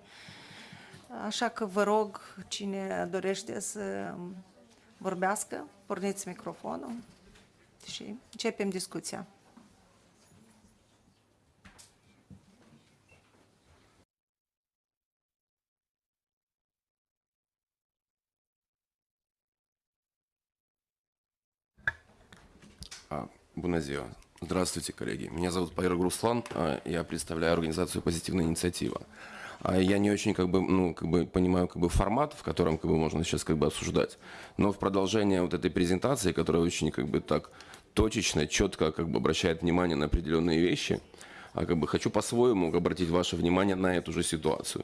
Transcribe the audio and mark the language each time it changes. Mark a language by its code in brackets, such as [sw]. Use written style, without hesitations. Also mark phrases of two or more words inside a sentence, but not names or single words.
[ro] Așa că vă rog, cine dorește să vorbească, porniți microfonul și începem discuția. Bună ziua! [ru] Здравствуйте, коллеги. Меня зовут Пайрог Руслан, я представляю организацию «Позитивная инициатива». Я не очень понимаю формат, в котором можно сейчас обсуждать, но в продолжение вот этой презентации, которая очень так точечно, четко обращает внимание на определенные вещи, хочу по-своему обратить ваше внимание на эту же ситуацию.